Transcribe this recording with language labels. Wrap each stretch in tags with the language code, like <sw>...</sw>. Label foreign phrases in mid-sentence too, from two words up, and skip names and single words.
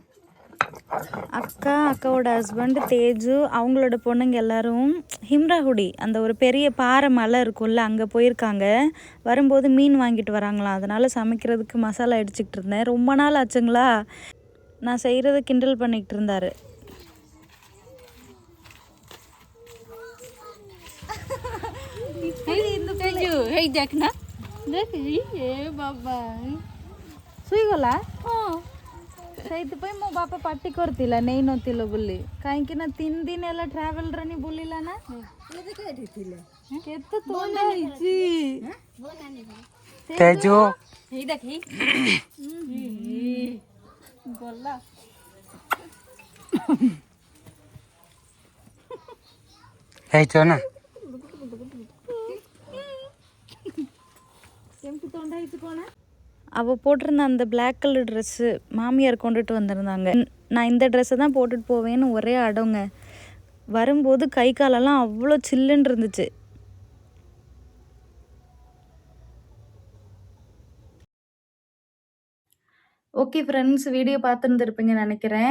<ta>அக்காவோட ஹஸ்பண்ட் தேஜு, அவங்களோட பொண்ணுங்க எல்லாரும் ஹிம்ராகுடி அந்த ஒரு பெரிய பாறை மலை இருக்கும்ல, அங்கே போயிருக்காங்க. வரும்போது மீன் வாங்கிட்டு வராங்களாம். அதனால் சமைக்கிறதுக்கு மசாலா அடிச்சுக்கிட்டு இருந்தேன். ரொம்ப நாள் ஆச்சுங்களா, நான் செய்கிறத கிண்டல் பண்ணிக்கிட்டு இருந்தார்.</ta> <or>ସୁଇଗଲା? ସେଇଥିପାଇଁ ମୋ ବାପା ପାଟି କରିଥିଲା ନେଇ ନଥିଲ ବୋଲି। କାହିଁକି ନା 3 ଦିନ ହେଲା ଟ୍ରାଭେଲରେ ନି ବୁଲିଲା ନା। କେତେ ଥଣ୍ଡା ହେଇଛି ତେଜୁ। ଏଇ ଦେଖି ଗଲା। ହେଇଛ ନା? କେମିତି ଥଣ୍ଡା ହେଇଛି କଣ?</or> <ta>அவள் போட்டிருந்த அந்த</ta> <en>black colour dress</en> <ta>மாமியார் கொண்டுட்டு வந்திருந்தாங்க. நான் இந்த ட்ரெஸ்ஸை தான் போட்டுட்டு போவேன்னு ஒரே அடங்க. வரும்போது கை காலெல்லாம் அவ்வளோ சில்லுன்னு இருந்துச்சு.</ta> <en>okay friends,</en> <ta>வீடியோ பார்த்துருந்துருப்பீங்கன்னு நினைக்கிறேன்.</ta>